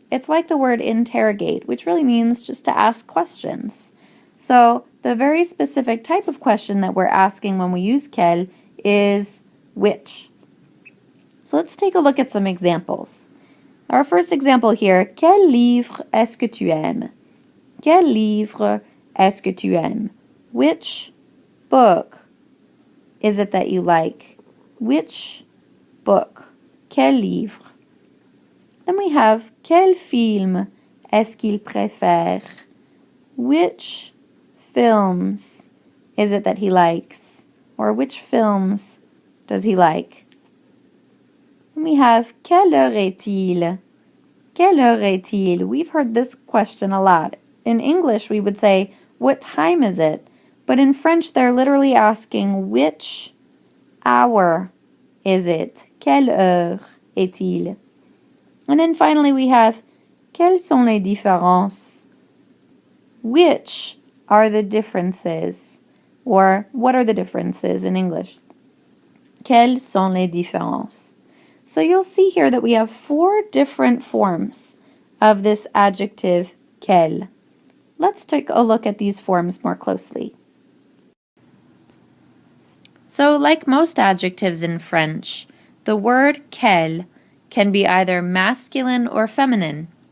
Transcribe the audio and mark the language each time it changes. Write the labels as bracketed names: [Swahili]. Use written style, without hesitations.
[English] It's like the word interrogate, which really means just to ask questions. So the very specific type of question that we're asking when we use quel is which. So let's take a look at some examples. Our first example here, [French] quel livre est-ce que tu aimes? Quel livre est-ce que tu aimes? [English] Which book is it that you like? Which book? [French] Quel livre? [English] Then we have [French] quel film est-ce qu'il préfère? [English] Which films is it that he likes? Or which films does he like? Then we have [French] quelle heure est-il? Quelle heure est-il? [English] We've heard this question a lot. In English, we would say, what time is it? But in French, they're literally asking, which hour is it? [French] Quelle heure est-il? [English] And then finally, we have, [French] quelles sont les différences? [English] Which are the differences? Or, what are the differences in English? [French] Quelles sont les différences? [English] So you'll see here that we have 4 different forms of this adjective quel. Let's take a look at these forms more closely. So like most adjectives in French, the word quel can be either masculine or feminine.